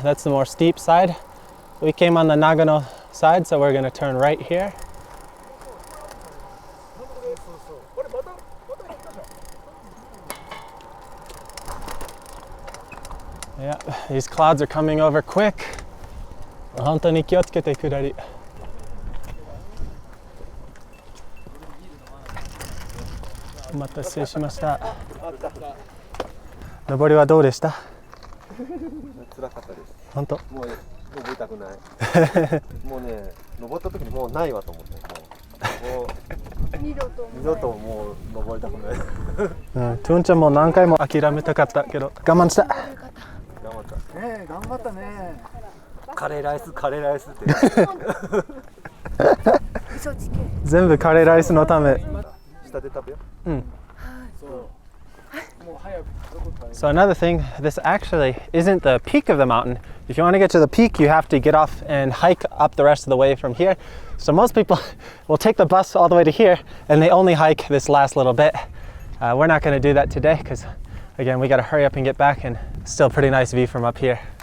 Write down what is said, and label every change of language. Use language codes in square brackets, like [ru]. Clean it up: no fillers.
[en] That's the more steep side. We came on the Nagano side, so we're going to turn right here. Yeah, these clouds are coming over quick. [ja] 本当に気をつけて下り。お待たせしました。登りはどうでした？辛かったです。本当？もう登りたくない。もうね、登った時にもうないわと思って。もう二度ともう登りたくない。トゥンちゃんも何回も諦めたかったけど我慢した。頑張った。ねえ、頑張ったね。カレーライスって。全部カレーライスのため。下で食べよう。うん。 [en] So another thing, this actually isn't the peak of the mountain. If you want to get to the peak, you have to get off and hike up the rest of the way from here. So most people will take the bus all the way to here and they only hike this last little bit. We're not going to do that today because, again, we got to hurry up and get back, and still pretty nice view from up here.